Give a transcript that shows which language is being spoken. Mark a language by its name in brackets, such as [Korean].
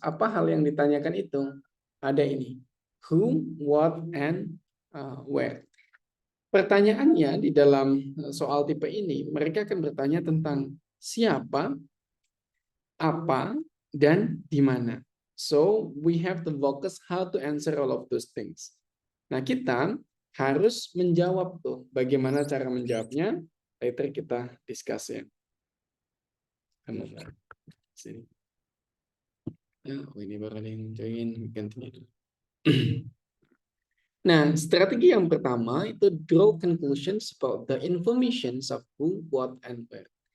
[Indonesian] Apa hal yang ditanyakan itu? Ada ini. [English] Who, what, and where. [Indonesian] Pertanyaannya di dalam soal tipe ini, mereka akan bertanya tentang siapa, apa, dan di mana. [English] So, we have to focus how to answer all of those things. [Indonesian] Nah, kita harus menjawab tuh. Bagaimana cara menjawabnya? Later kita discuss ya. Sini. Ya, ini baru ada yang join. Gantinya dulu. Nah, strategi yang pertama itu [English] draw conclusions about the informations of who, what, and where.